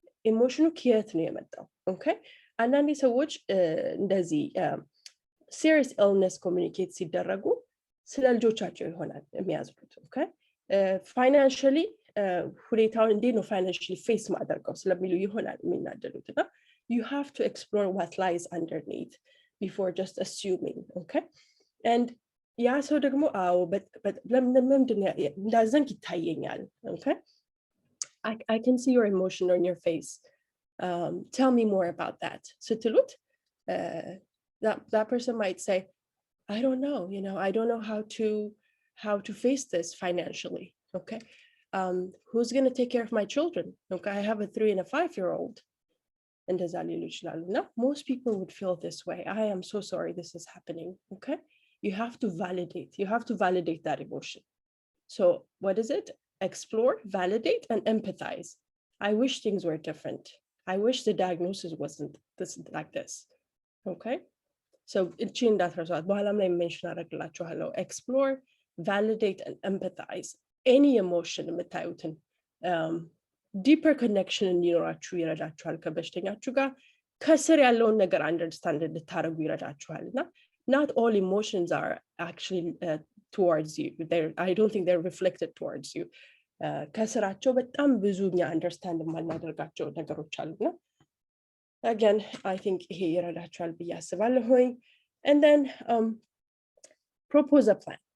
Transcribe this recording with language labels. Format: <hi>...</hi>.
<am>ኢሞሽኑ ከየት ነው የመጣው? ኦኬ አንዳንድ ሰዎች እንደዚህ</am> <en>serious illness communicate</en> <am>ሲደረጉ ስለ ልጆቻቸው ይሆናል የሚያዝኑት። ኦኬ financially ሁኔታውን እንዴት ነው</am> <en>financially face</en> <am>ማድረገው ስለሚሉ ይሆናል የሚናደዱት። እና</am> <en>you have to explore what lies underneath before just assuming. Okay, and</en> <am>ያ ሰው ደግሞ አዎ ለምንድን እንዳዘንክ ይታየኛል።</am> <en>Okay, I can see your emotion on your face. Tell me more about that.</en> <am>ስትሉት</am> <en>that person might say, I don't know, I don't know how to face this financially. Okay, who's going to take care of my children? Okay, I have a 3 and a 5-year-old.</en> <am>እንደዛ ሊሉ ይችላሉ። እና</am> <en>most people would feel this way. I am so sorry this is happening. Okay, you have to validate that emotion. So what is it? Explore, validate, and empathize. I wish things were different. I wish the diagnosis wasn't like this. Okay, so</en> <am>እቺን እንዳትረሷት። በኋላም ላይ ሜንሽን አደርግላችኋለሁ።</am> <en>explore, validate, and empathize. Any emotion</en> <am>የምታዩትን ዲፐር ኮኔክሽን እንዲኖራችሁ ይረዳችኋል ከበሽተኛችሁ ጋር። ከስር ያለውን ነገር አንደርስታንድ እንድታደርጉ ይረዳችኋል። እና</am> <en>not all emotions are actually towards you. I don't think they're reflected towards you.</en> <am>ከስራቸው በጣም ብዙ እኛ አንደርስታንድ የማናደርጋቸው ነገሮች አሉና</am> <en>again I think</en> <am>ይሄ ይረዳችኋል ብዬ አስባለሁኝ።</am> <en>and then propose a plan.</en>